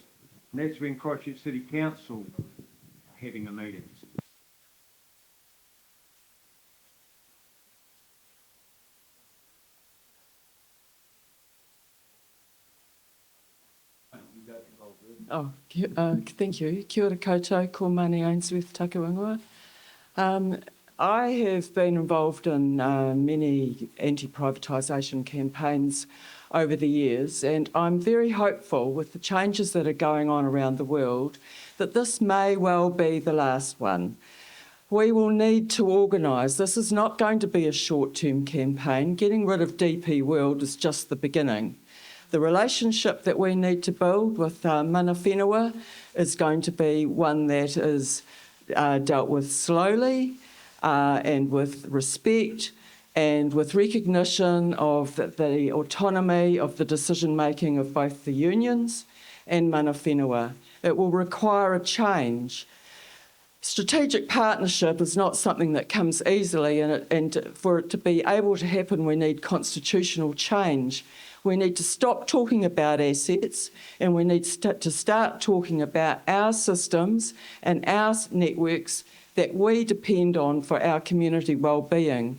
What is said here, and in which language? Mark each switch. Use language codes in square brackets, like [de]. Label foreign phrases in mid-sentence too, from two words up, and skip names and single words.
[en] And that's when Christchurch City Council are having a meeting. Oh, thank you. [mi] Kia ora koutou, ko Mani Ainsworth Takawangua. [en] I have been involved in many anti-privatisation campaigns over the years, and I'm very hopeful with the changes that are going on around the world that this may well be the last one. We will need to organise. This is not going to be a short-term campaign. Getting rid of DP World is just the beginning. The relationship that we need to build with [mi] mana whenua [en] is going to be one that is dealt with slowly and with respect and with recognition of the autonomy of the decision-making of both the unions and [mi] mana whenua. [en] It will require a change. Strategic partnership is not something that comes easily, and for it to be able to happen, we need constitutional change. We need to stop talking about assets, and we need to start talking about our systems and our networks that we depend on for our community well-being.